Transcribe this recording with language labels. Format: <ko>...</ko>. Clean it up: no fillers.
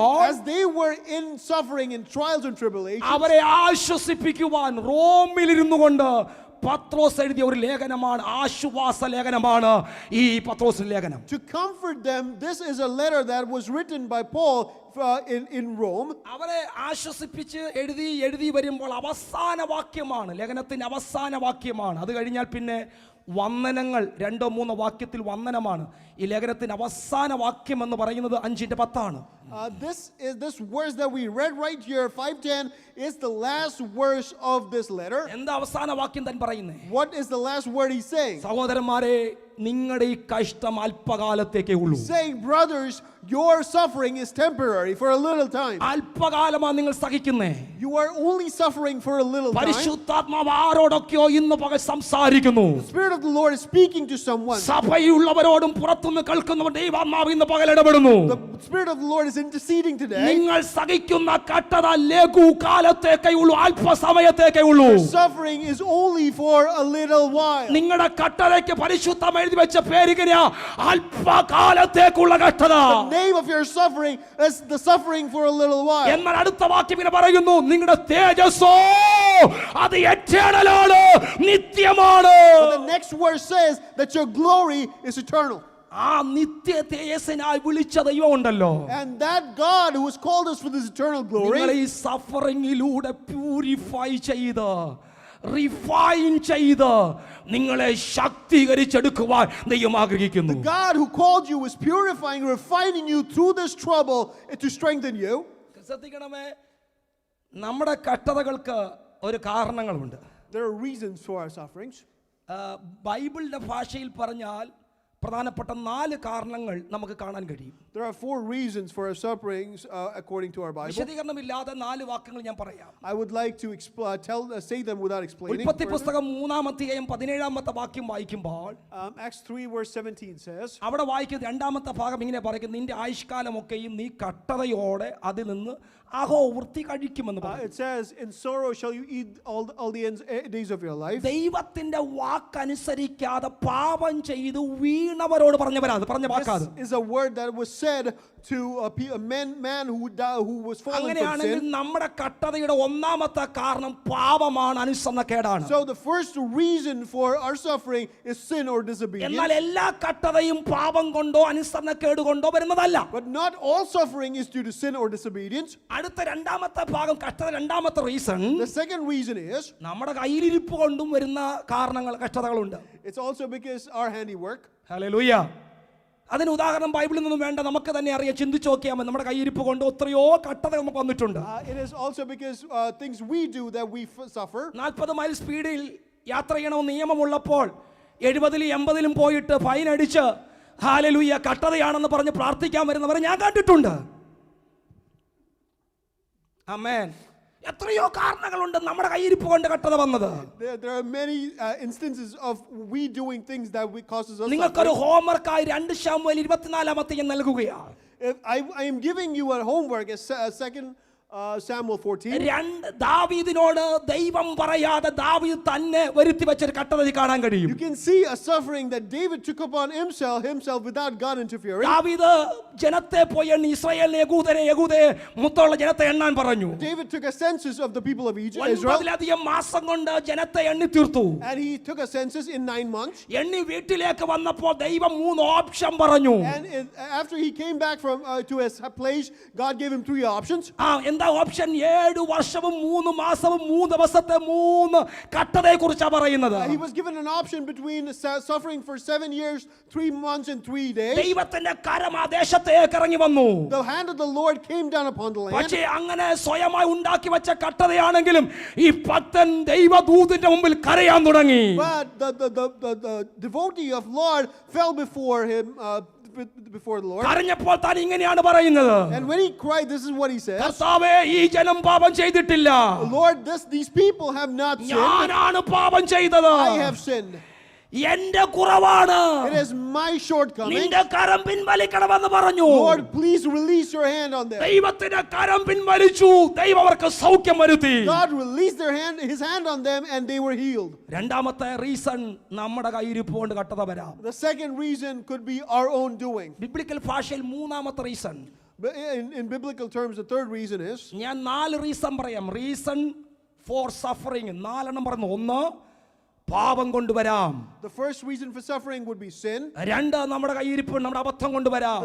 <en>as they were in suffering in trials and tribulations,</en> <ml>അവരെ ആശ്വസിപ്പിക്കുവാൻ റോമിലിരുന്നു കൊണ്ട് പത്രോസ് എഴുതിയ ഒരു ലേഖനമാണ്, ആശ്വാസ ലേഖനമാണ് ഈ പത്രോസ് ലേഖനം.</ml> <en>To comfort them, this is a letter that was written by Paul in Rome.</en> <ml>അവരെ ആശ്വസിപ്പിച്ച് എഴുതി വരുമ്പോൾ അവസാന വാക്യമാണ്, ലേഖനത്തിന്റെ അവസാന വാക്യമാണ്. അത് കഴിഞ്ഞാൽ പിന്നെ വന്ദനങ്ങൾ 2-3 വാക്യത്തിൽ വന്ദനമാണ്. ഈ ലേഖനത്തിന്റെ അവസാന വാക്യം എന്ന് പറയുന്നത് 5:10.</ml> <en>This verse that we read right here, 5:10, is the last verse of this letter.</en> <ml>എന്താ അവസാന വാക്യം താൻ പറയുന്നേ?</ml> <en>What is the last word he's saying?</en> <ml>സഹോദരന്മാരെ, നിങ്ങളുടെ ഈ കഷ്ടം അല്പകാലത്തേക്കേ ഉള്ളൂ.</ml> <en>Saying, brothers, your suffering is temporary for a little time.</en> <ml>അല്പകാലമാണ് നിങ്ങൾ സഹിക്കുന്നേ.</ml> <en>You are only suffering for a little time.</en> <ml>പരിശുദ്ധാത്മാവ് ആരോടൊക്കെയോ ഇന്ന് പകൽ സംസാരിക്കുന്നു.</ml> <en>The Spirit of the Lord is speaking to someone.</en> <ml>സഭയിലുള്ളവരോടും പുറത്തുനിന്ന് കേൾക്കുന്നവർ ദൈവാത്മാവ് ഇന്ന് പകൽ ഇടപെടുന്നു.</ml> <en>The Spirit of the Lord is interceding today.</en> <ml>നിങ്ങൾ സഹിക്കുന്ന കഷ്ടത ലഘുകാലത്തേക്കേ ഉള്ളൂ, അല്പസമയത്തേക്കേ ഉള്ളൂ.</ml> <en>Suffering is only for a little while.</en> <ml>നിങ്ങളുടെ കഷ്ടതയ്ക്ക് പരിശുദ്ധം എഴുതി വെച്ച പേരിങ്ങനെയാ, അല്പകാലത്തേക്കുള്ള കഷ്ടത.</ml> <en>The name of your suffering is the suffering for a little while.</en> <ml>എന്നാൽ അടുത്ത വാക്യം ഇങ്ങനെ പറയുന്നു, നിങ്ങളുടെ തേജസ്സോ അത് എറ്റേണലാണ്, നിത്യമാണ്.</ml> <en>The next verse says that your glory is eternal.</en> <ml>ആ നിത്യ തേജസ്സിനായി വിളിച്ച ദൈവം ഉണ്ടല്ലോ.</ml> <en>And that God who has called us for this eternal glory,</en> <ml>നിങ്ങളെ ഈ സഫറിങ്ങിലൂടെ പ്യൂരിഫൈ ചെയ്ത് റിഫൈൻ ചെയ്ത് നിങ്ങളെ ശക്തീകരിച്ചെടുക്കുവാൻ ദൈവം ആഗ്രഹിക്കുന്നു.</ml> <en>the God who called you is purifying, refining you through this trouble to strengthen you.</en> <ml>ശ്രദ്ധിക്കണമേ, നമ്മുടെ കഷ്ടതകൾക്ക് ഒരു കാരണങ്ങളുണ്ട്.</ml> <en>There are reasons for our sufferings.</en> <ml>ബൈബിളിന്റെ ഭാഷയിൽ പറഞ്ഞാൽ പ്രധാനപ്പെട്ട 4 കാരണങ്ങൾ നമുക്ക് കാണാൻ കഴിയും.</ml> <en>There are 4 reasons for our sufferings according to our Bible.</en> <ml>വിശദീകരണമില്ലാതെ 4 വാക്യങ്ങൾ ഞാൻ പറയാം.</ml> <en>I would like to say them without explaining.</en> <ml>ഉൽപ്പത്തി പുസ്തകം 3-ാം അധ്യായം 17-ാമത്തെ വാക്യം വായിക്കുമ്പോൾ</ml> <en>Acts 3 verse 17 says,</en> <ml>അവിടെ വായിക്കുന്ന 2-ാമത്തെ ഭാഗം ഇങ്ങനെ പറയുന്നു, നിന്റെ ആയുഷ്കാലമൊക്കെയും നീ കഷ്ടതയോടെ അതിൽ നിന്ന് അഹോവൃത്തി കഴിക്കുമെന്ന് പറയും.</ml> <en>It says, in sorrow shall you eat all the days of your life.</en> <ml>ദൈവത്തിന്റെ വാക്കനുസരിക്കാതെ പാപം ചെയ്തു വീണവരോട് പറഞ്ഞ വാക്കാണ്.</ml> <en>This is a word that was said to a man who was fallen from</en> <ml>അങ്ങനെയാണെങ്കിൽ</ml> <en>sin.</en> <ml>നമ്മുടെ കഷ്ടതയുടെ ഒന്നാമത്തെ കാരണം പാപമാണ്, അനുസരണക്കേടാണ്.</ml> <en>So the first reason for our suffering is sin or disobedience.</en> <ml>എന്നാൽ എല്ലാ കഷ്ടതയും പാപം കൊണ്ടോ അനുസരണക്കേട് കൊണ്ടോ വരുന്നതല്ല.</ml> <en>But not all suffering is due to sin or disobedience.</en> <ml>അടുത്ത 2-ാമത്തെ ഭാഗം, കഷ്ടത 2-ാമത്തെ reason,</ml> <en>The second reason is</en> <ml>നമ്മുടെ കയ്യിലിരിപ്പ് കൊണ്ടും വരുന്ന കഷ്ടതകളുണ്ട്.</ml> <en>it's also because our handiwork.</en> <ml>Hallelujah. അതിന് ഉദാഹരണം ബൈബിളിൽ നിന്നും വേണ്ട, നമുക്ക് തന്നെ അറിയാം, ചിന്തിച്ചു നോക്കിയാൽ മതി. നമ്മുടെ കയ്യിരിപ്പ് കൊണ്ട് എത്രയോ കഷ്ടത നമുക്ക് വന്നിട്ടുണ്ട്.</ml> <en>It is also because things we do that we suffer.</en> <ml>40 mile സ്പീഡിൽ യാത്ര ചെയ്യണമെന്ന് നിയമമുള്ളപ്പോൾ 70-ലും 80-ലും പോയിട്ട് ഫൈൻ അടിച്ച് ഹല്ലേലൂയ കഷ്ടതയാണെന്ന് പറഞ്ഞ് പ്രാർത്ഥിക്കാൻ വരുന്നവരെ ഞാൻ കണ്ടിട്ടുണ്ട്. ആമേൻ. എത്രയോ കാരണങ്ങളുണ്ട് നമ്മുടെ കയ്യിരിപ്പ് കൊണ്ട് കഷ്ടത വന്നത്.</ml> <en>There are many instances of we doing things that causes us.</en> <ml>നിങ്ങൾക്കൊരു ഹോംവർക്കായി 2 ശമൂവേൽ 24-ാം അധ്യായം നൽകുകയാണ്.</ml> <en>I am giving you a homework, a second Samuel 14.</en> <ml>ദാവീദിനോട് ദൈവം പറയാതെ ദാവീദ് തന്നെ വരുത്തി വെച്ചൊരു കട്ടത കാണാൻ കഴിയും.</ml> <en>You can see a suffering that David took upon himself without God interfering.</en> <ml>ദാവീദ് ജനത്തെ പോയി എണ്ണി ഇസ്രായേലിനെ യഹൂദയെ മൊത്തമുള്ള ജനത്തെ എണ്ണാൻ പറഞ്ഞു.</ml> <en>David took a census of the people of Israel.</en> <ml>9 മാസം കൊണ്ട് ജനത്തെ എണ്ണി തീർത്തു.</ml> <en>And he took a census in 9 months.</en> <ml>എണ്ണി വീട്ടിലേക്ക് വന്നപ്പോൾ ദൈവം 3 ഓപ്ഷൻ പറഞ്ഞു.</ml> <en>And after he came back from to his place, God gave him 3 options.</en> <ml>Option 7 വർഷവും 3 മാസവും 3 ദിവസത്തെ 3 കട്ടതയെ കുറിച്ചാണ് പറയുന്നത്.</ml> <en>He was given an option between suffering for 7 years, 3 months and 3 days.</en> <ml>ദൈവത്തിന്റെ കരം ആ ദേശത്തേക്ക് ഇറങ്ങി വന്നു.</ml> <en>The hand of the Lord came down upon the land.</en> <ml>പക്ഷേ അങ്ങനെ സ്വയമായി ഉണ്ടാക്കി വെച്ച കട്ടതയാണെങ്കിലും ഈ ഭക്തൻ ദൈവദൂതന്റെ മുമ്പിൽ കരയാൻ തുടങ്ങി.</ml> <en>But the devotee of Lord fell before him, before the Lord.</en> <ml>കരഞ്ഞപ്പോൾ താൻ ഇങ്ങനെയാണ് പറയുന്നത്.</ml> <en>And when he cried, this is what he said.</en> <ml>കർത്താവേ, ഈ ജനം പാപം ചെയ്തിട്ടില്ല.</ml> <en>Lord, these people have not sinned.</en> <ml>ഞാനാണ് പാപം ചെയ്തത്.</ml> <en>I have sinned.</en> <ml>എന്റെ കുറവാണ്.</ml> <en>It is my shortcoming.</en> <ml>നിന്റെ കരം പിൻവലിക്കണമെന്ന് പറഞ്ഞു.</ml> <en>Lord, please release your hand on them.</en> <ml>ദൈവത്തിന്റെ കരം പിൻവലിച്ചു. ദൈവം അവർക്ക് സൗഖ്യം വരുത്തി.</ml> <en>God released his hand on them and they were healed.</en> <ml>രണ്ടാമത്തെ റീസൺ നമ്മുടെ കയ്യിരിപ്പ് കൊണ്ട് കട്ടത വരാം.</ml> <en>The second reason could be our own doing.</en> <ml>Biblical ഭാഷയിൽ മൂന്നാമത്തെ reason.</ml> <en>In biblical terms, the third reason is.</en> <ml>ഞാൻ 4 റീസൺ പറയാം.</ml> <en>reason for suffering</en> <ml>4 പറഞ്ഞു. 1 പാപം കൊണ്ടുവരാം.</ml> <en>The first reason for suffering would be sin.</en> <ml>2 നമ്മുടെ കയ്യിരിപ്പ് നമ്മുടെ അബദ്ധം കൊണ്ടുവരാം.</ml>